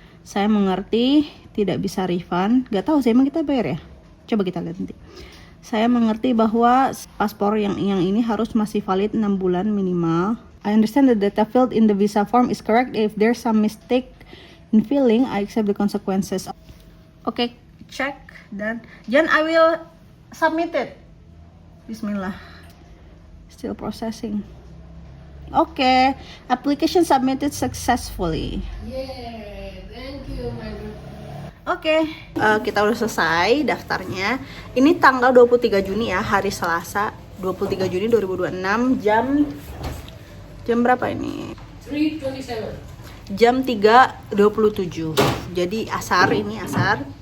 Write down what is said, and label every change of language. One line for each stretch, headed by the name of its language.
Indonesian: Saya mengerti, tidak bisa refund. Gak tahu sih, emang kita bayar ya? Coba kita lihat nanti. Saya mengerti bahwa paspor yang ini harus masih valid 6 bulan minimal.
English: I understand the data filled in the visa form is correct. If there's some mistake in filling, I accept the consequences. Oke, check dan I will submit it. Bismillah. Still processing. Oke, application submitted successfully. Yeah, thank you, my good.
Indonesian: Oke, kita udah selesai daftarnya. Ini tanggal 23 Juni ya, hari Selasa, 23 Juni 2026, jam berapa ini? 3:27. Jam 3:27. Jadi asar, ini asar.